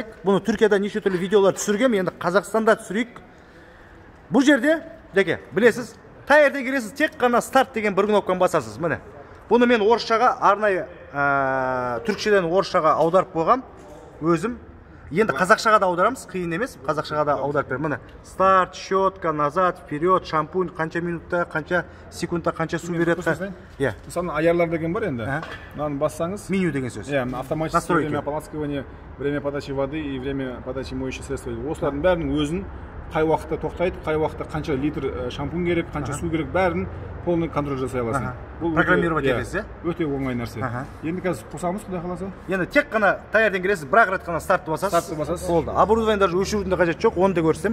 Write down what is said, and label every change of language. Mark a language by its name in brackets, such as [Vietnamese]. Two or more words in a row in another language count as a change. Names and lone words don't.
[Kazakh] Бұны Түркияда неше түрлі видеолар түсіргем, енді Қазақстанда түсірейік. Бұл жерде, жеке, білесіз, таңертең келесіз, тек қана старт деген бір кнопканы басасыз. Міне. Бұны мен орысшаға, арнайы түркшеден орысшаға аударып қойғам өзім. Енді қазақшаға да аударамыз, қиын емес, қазақшаға да аударып берем. Міне, [Russian] старт, щетка, назад, вперед, [Kazakh] шампунь, қанша минутта, қанша секундта, қанша су береді. Иә. Мысалы аярлар деген бар енді. Мынаны бассаңыз, меню деген сөз. Иә, [Russian] автоматическое время ополаскивания, время подачи воды и время подачи моющих средств. [Kazakh] Осылардың бәрінің өзін қай уақытта тоқтайды, қай уақытта қанша литр шампунь керек, қанша су керек, бәрін [Russian] полный контроль [Kazakh] жасай аласың. Программировать етесіз, өте оңай нәрсе. Енді қазір қосамыз, құдай қаласа. Енді тек қана таңертең келесіз, бір-ақ рет қана стартты басасыз. Болды. [Russian] Оборудование даже [Kazakh] өшірудің де қажет жоқ, оны да көрсетем.